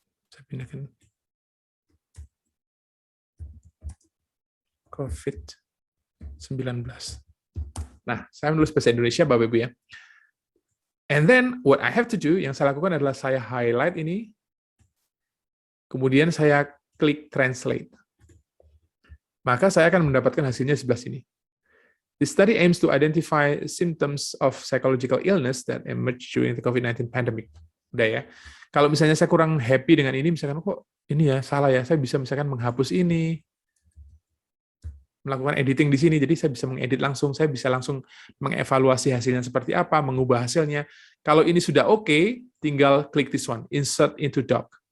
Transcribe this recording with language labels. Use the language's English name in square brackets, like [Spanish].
[Indonesian] Saya pindahkan COVID-19. Nah, saya menulis bahasa Indonesia Bapak Ibu ya. [English] And then what I have to do, [Indonesian] yang saya lakukan adalah saya highlight ini, kemudian saya klik translate. Maka saya akan mendapatkan hasilnya sebelah sini. [English] The study aims to identify symptoms of psychological illness that emerge during the COVID-19 pandemic. [Indonesian] Udah ya. Kalau misalnya saya kurang happy dengan ini, misalkan kok ini ya salah ya, saya bisa misalkan menghapus ini, melakukan editing di sini, jadi saya bisa mengedit langsung, saya bisa langsung mengevaluasi hasilnya seperti apa, mengubah hasilnya. Kalau ini sudah oke, tinggal klik [English] this one, insert into doc.